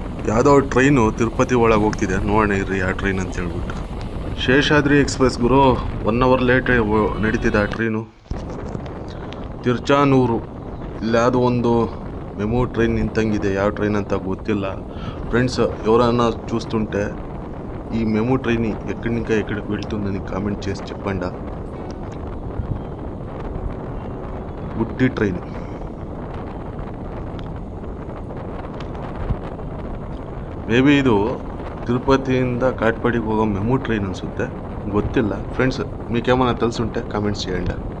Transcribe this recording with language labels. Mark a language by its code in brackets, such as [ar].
[kn] ಯಾವುದೋ ಟ್ರೈನು ತಿರುಪತಿ ಒಳಗೆ ಹೋಗ್ತಿದೆ, ನೋಡೋಣ ಇರ್ರಿ ಯಾವ ಟ್ರೈನ್ ಅಂತ ಹೇಳ್ಬಿಟ್ಟು. ಶೇಷಾದ್ರಿ ಎಕ್ಸ್ಪ್ರೆಸ್ ಗುರು, 1 ಅವರ್ ಲೇಟ್ ನಡೀತಿದೆ ಆ ಟ್ರೈನು. ತಿರುಚಾನೂರು ಇಲ್ಲಿ ಯಾವುದೋ ಒಂದು ಮೆಮೊ ಟ್ರೈನ್ ನಿಂತಂಗಿದೆ. ಯಾವ ಟ್ರೈನ್ ಅಂತ ಗೊತ್ತಿಲ್ಲ. [te] ಫ್ರೆಂಡ್ಸ್, ఎవరైనా చూస్తుంటే ఈ మెమో ట్రైన్ ఎక్కడి నుంచి ఎక్కడికి వెళ్తుందని కామెంట్ చేసి చెప్పండి. గుడ్డి ట్రైన్. [kn] ಮೇಬಿ ಇದು ತಿರುಪತಿಯಿಂದ ಕಾಟ್ಪಾಡಿಗೆ ಹೋಗೋ ಮೆಮು ಟ್ರೈನ್ ಅನಿಸುತ್ತೆ. ಗೊತ್ತಿಲ್ಲ [te] ఫ్రెండ్స్, మీకేమైనా తెలుసుంటే కామెంట్స్ చేయండి.